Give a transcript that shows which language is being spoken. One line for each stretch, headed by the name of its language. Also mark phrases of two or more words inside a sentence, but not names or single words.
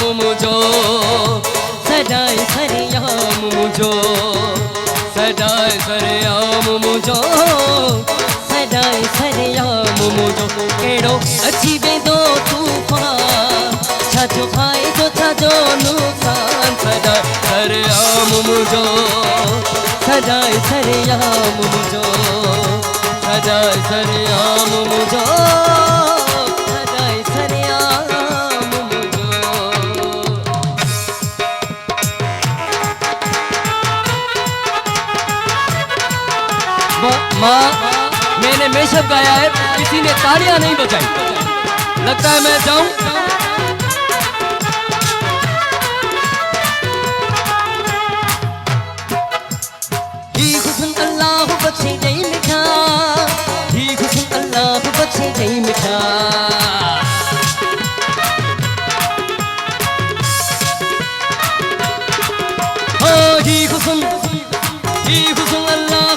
Sindhi: मुझो सदाए सरेआम मुझो सदाए सरेआम मुझो सदाए सरेआम मुझो एड़ो अची वेंदो तूफान छाजो फायदो छाजो नुक़सान सदाए सरेआम मुझो सदाए सरेआम मुझो सदाए सरेआम मुझो सदाए सरेआम मुझो
Urdu: ماں میں نے میش اپ گایا ہے کسی نے تالیاں نہیں بجائی لگتا ہے میں جاؤں
Sindhi: अल्लाह बख्शे जई मिठा अल्लाह बख्शे जई मिठा हो ही हुस्न अल्लाह